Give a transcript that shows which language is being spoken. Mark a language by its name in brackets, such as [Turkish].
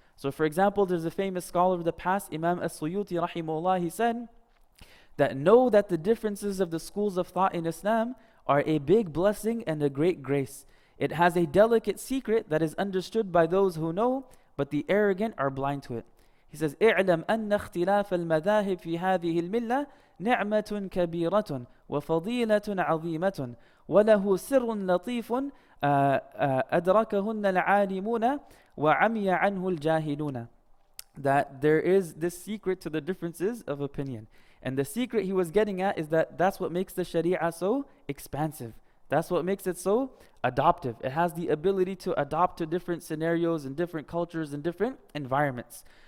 [English] So for example, there's a famous scholar of the past, Imam As-Suyuti rahimahullah, he said that know that the differences of the schools of thought in Islam are a big blessing and a great grace. It has a delicate secret that is understood by those who know, but the arrogant are blind to it. He says, [Arabic] اعلم أن اختلاف المذاهب في هذه الملة نعمة كبيرة وفضيلة عظيمة وله سر لطيف أدركهن العالمون وعمي عنه الجاهلون. [English] That there is this secret to the differences of opinion. And the secret he was getting at is that that's what makes the Sharia so expansive. That's what makes it so adaptive. It has the ability to adapt to different scenarios and different cultures and different environments.